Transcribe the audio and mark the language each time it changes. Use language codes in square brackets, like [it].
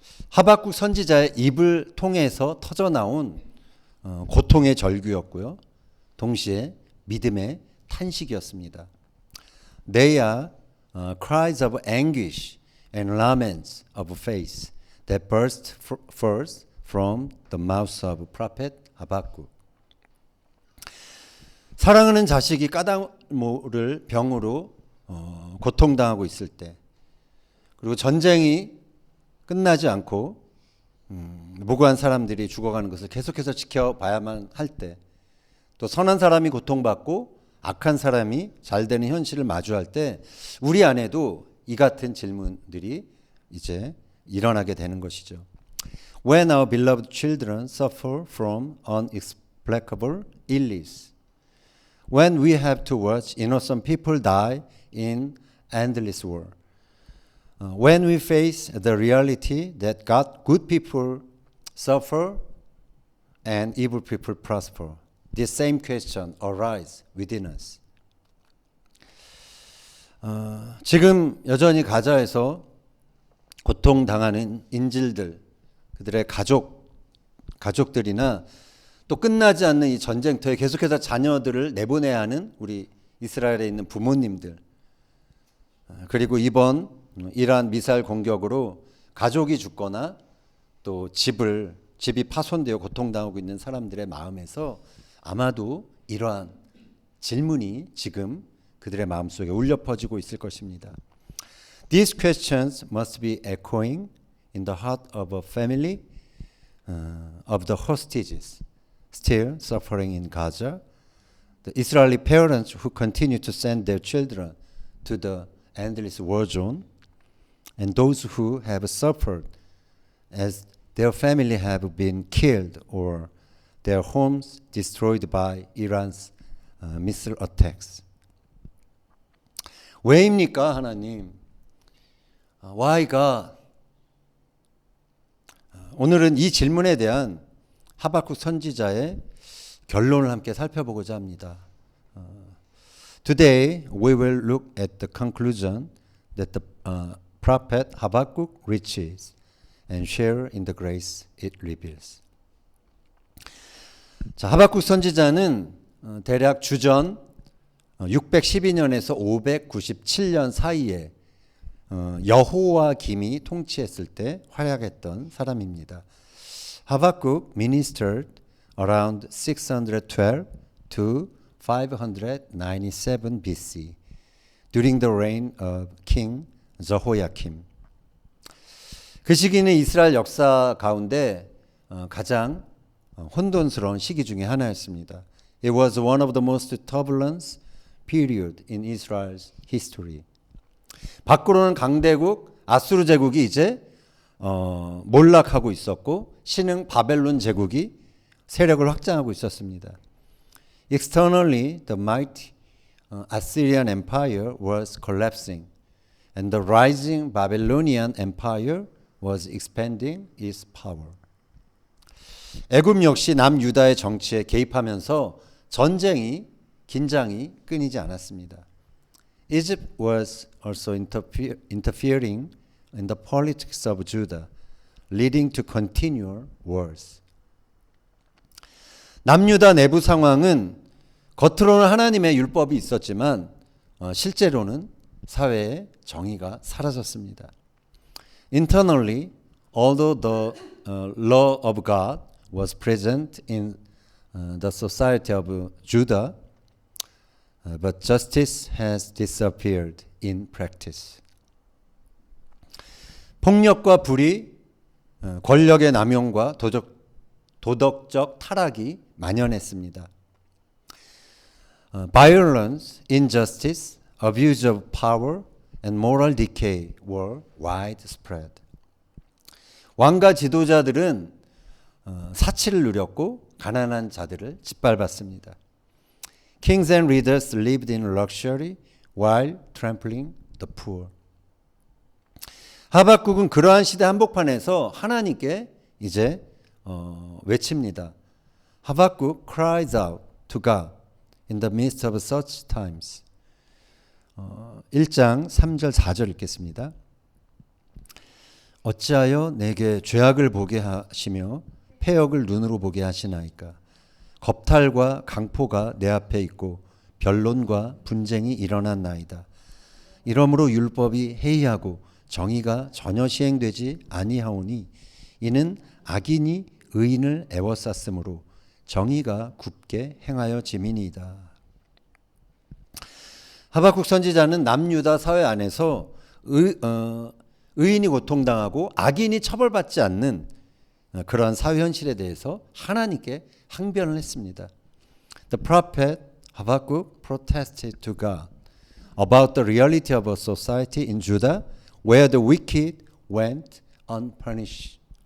[ko] 하박국 선지자의 입을 통해서 터져나온 고통의 절규였고요. 동시에 믿음의 탄식이었습니다. [en] They are cries of anguish and laments of faith that burst forth from the mouth of prophet 하박국. [ko] 사랑하는 자식이 까닭모를 병으로 고통당하고 있을 때, 그리고 전쟁이 끝나지 않고 무고한 사람들이 죽어가는 것을 계속해서 지켜봐야만 할 때, 또 선한 사람이 고통받고 악한 사람이 잘 되는 현실을 마주할 때 우리 안에도 이 같은 질문들이 이제 일어나게 되는 것이죠. [en] When our beloved children suffer from inexplicable illness, when we have to watch innocent people die in endless war, when we face the reality that good people suffer and evil people prosper, this same question arises within us. [ko] 지금 여전히 가자에서 고통당하는 인질들, 그들의 가족들이나 또 끝나지 않는 이 전쟁터에 계속해서 자녀들을 내보내야 하는 우리 이스라엘에 있는 부모님들, 그리고 이번 이란 미사일 공격으로 가족이 죽거나 또 집이 파손되어 고통당하고 있는 사람들의 마음에서 아마도 이러한 질문이 지금 그들의 마음속에 울려 퍼지고 있을 것입니다. [en] These questions must be echoing in the heart of a family of the hostages still suffering in Gaza, the Israeli parents who continue to send their children to the endless war zone, and those who have suffered as their family have been killed or their homes destroyed by Iran's missile attacks. [ko] 왜입니까, 하나님? [en] Why God? [ko] 오늘은 이 질문에 대한 하박국 선지자의 결론을 함께 살펴보고자 합니다. [en] Today we will look at the conclusion that the prophet Habakkuk reaches and share in the grace it reveals. [ko] 자, 하박국 선지자는 대략 주전 612년에서 597년 사이에 여호와김이 통치했을 때 활약했던 사람입니다. [en] Habakkuk ministered around 612 to 597 BC during the reign of King Jehoiakim. [ko] 그 시기는 이스라엘 역사 가운데 가장 혼돈스러운 시기 중에 하나였습니다. [en] It was one of the most turbulent period in Israel's history. [ko] 밖으로는 강대국 아수르 제국이 이제 몰락하고 있었고 신흥 바벨론 제국이 세력을 확장하고 있었습니다. [en] Externally, the mighty Assyrian Empire was collapsing, and the rising Babylonian Empire was expanding its power. [ko] 애굽 역시 남유다의 정치에 개입하면서 긴장이 끊이지 않았습니다. [en] Egypt was also interfering in the politics of Judah, leading to continual wars. [ko] 남유다 내부 상황은 겉으로는 하나님의 율법이 있었지만 실제로는 사회의 정의가 사라졌습니다. [en] Internally, although the law of God was present in the society of Judah, but justice has disappeared in practice. [ko] 폭력과 불의, 권력의 남용과 도덕적 타락이 만연했습니다. [en] Violence, injustice, abuse of power, and moral decay were widespread. [ko] 왕과 지도자들은 사치를 누렸고 가난한 자들을 짓밟았습니다. [en] Kings and leaders lived in luxury while trampling the poor. [ko] 하박국은 그러한 시대 한복판에서 하나님께 이제 외칩니다. [en] 하박국 cries out to God in the midst of such times. [ko] 1장 3절 4절 읽겠습니다. 어찌하여 내게 죄악을 보게 하시며 패역을 눈으로 보게 하시나이까. 겁탈과 강포가 내 앞에 있고 변론과 분쟁이 일어났나이다. 이러므로 율법이 해이하고 정의가 전혀 시행되지 아니하오니 이는 악인이 의인을 애워쌌으므로 정의가 굽게 행하여 짐이니이다. 하박국 선지자는 남유다 사회 안에서 의인이 고통당하고 악인이 처벌받지 않는 그러한 사회 현실에 대해서 하나님께 항변을 했습니다. [en] The prophet Habakkuk protested to God about the reality of a society in Judah where the wicked went unpunished.